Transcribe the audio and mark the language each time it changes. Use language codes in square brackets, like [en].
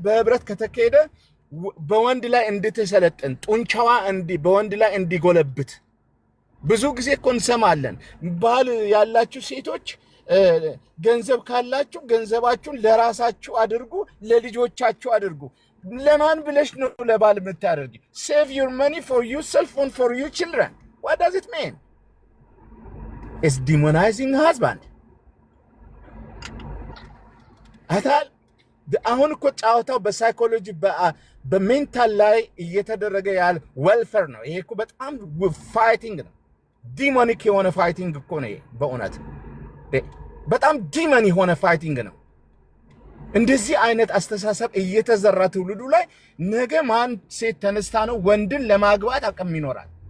[am] በህብረት ከተካሄደ በወንድ ላይ እንድትሰለጥን ጡንቻዋ በወንድ ላይ እንዲጎለብት ብዙ ጊዜ እኮ እንሰማለን። ባል ያላችሁ ሴቶች ገንዘብ ካላችሁ ገንዘባችሁን ለራሳችሁ አድርጉ፣ ለልጆቻችሁ አድርጉ። ለማን ብለሽ ነው ለባል የምታደርጊ? [en] save your money for yourself and for your children. What does it mean? It's demonizing husband. [am] አታል አሁን እኮ ጫወታው በሳይኮሎጂ በሜንታል ላይ እየተደረገ ያለ ዌልፌር ነው። ይሄ እኮ በጣም ፋይቲንግ ነው። ዲሞኒክ የሆነ ፋይቲንግ እኮ ነው። በእውነት በጣም ዲመን የሆነ ፋይቲንግ ነው። እንደዚህ አይነት አስተሳሰብ እየተዘራ ትውልዱ ላይ ነገ ማን ሴት ተነስታ ነው ወንድን ለማግባት አቅም ይኖራል?